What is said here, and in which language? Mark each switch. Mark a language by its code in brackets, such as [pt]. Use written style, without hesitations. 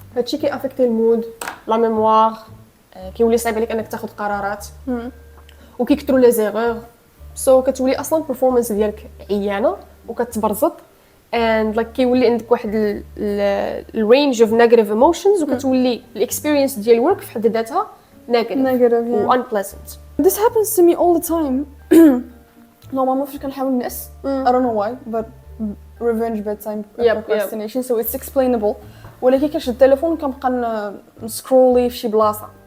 [ar] هادشي كيافيكتي المود لا ميموار، كيولي صعيب عليك انك تاخذ قرارات وكيكثروا لي زيغور. سو كتولي اصلا البرفورمانس ديالك عيانه وكتبرزط [en] and like [ar] كيولي عندك واحد الرينج اوف نيجاتيف ايموشنز وكتولي الاكسبيرينس ديال الورك في حد ذاتها نيجاتيف و unpleasant. [en] this happens to me all the time. normalement [ar] فاش كنحاول نعس [en] I don't know why but revenge bedtime procrastination. so it's explainable [ar] ولكن كنشد التليفون كنبقى نسكرولي في شي بلاصه.